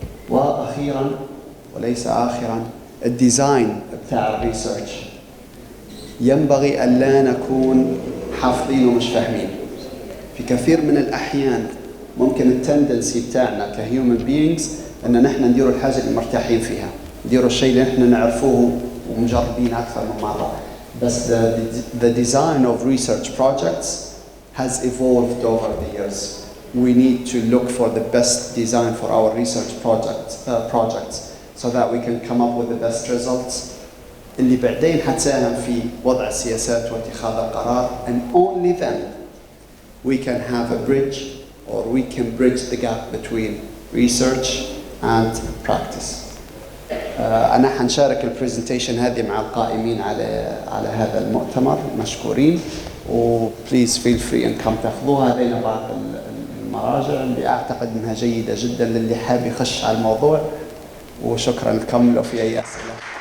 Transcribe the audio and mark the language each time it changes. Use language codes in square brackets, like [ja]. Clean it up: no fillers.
[ar] وأخيرا وليس آخرا، الديزاين بتاع الريسيرش ينبغي ألا نكون حافظين ومش فاهمين. في كثير من الأحيان ممكن التندنسي بتاعنا [en] كهيومن بينجز [ar] أن نحن نديروا الحاجة اللي مرتاحين فيها، نديروا الشيء اللي نحن نعرفوه ومجربين أكثر من مرة. [en] بس the design of research projects has evolved over the years. We need to look for the best design for our research projects so that we can come up with the best results [ar] اللي بعدين حتساهم في وضع السياسات واتخاذ القرار. [en] And only then we can have a bridge, or we can bridge the gap between research and practice. [ar] أنا حنشارك البرزنتيشن هذه مع القائمين على هذا المؤتمر، مشكورين. [en] وبليز feel free [ar] انكم تاخذوها. هذين بعض المراجع اللي أعتقد أنها جيدة جدا للي حاب يخش على الموضوع. وشكرا لكم. لو في أي أسئلة.